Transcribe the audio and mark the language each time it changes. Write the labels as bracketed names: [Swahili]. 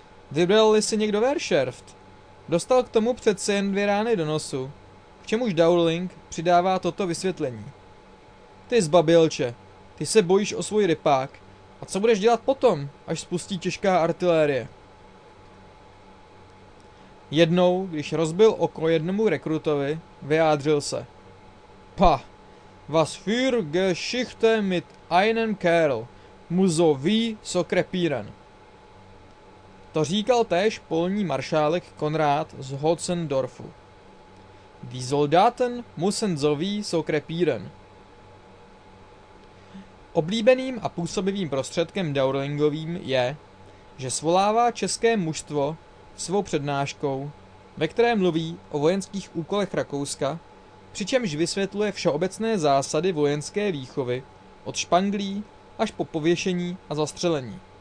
[Czech] Vybral-li si někdo Wehrhaft, dostal k tomu přece jen 2 rány do nosu, k čemuž Dauerling přidává toto vysvětlení. Ty zbabilče, ty se bojíš o svůj rypák, a co budeš dělat potom, až spustí těžká artilérie? Jednou, když rozbil oko jednomu rekrutovi, vyjádřil se. [German] Pa, was für Geschichte mit einem Kerl, muss so wie so krepieren. [Czech] To říkal též polní maršálek Konrad z Hotzendorfu. [German] Die Soldaten müssen so wie so krepieren. [Czech] Oblíbeným a působivým prostředkem Dauerlingovým je, že svolává české mužstvo svou přednáškou, ve které mluví o vojenských úkolech Rakouska, přičemž vysvětluje všeobecné zásady vojenské výchovy od španglí až po pověšení a zastřelení.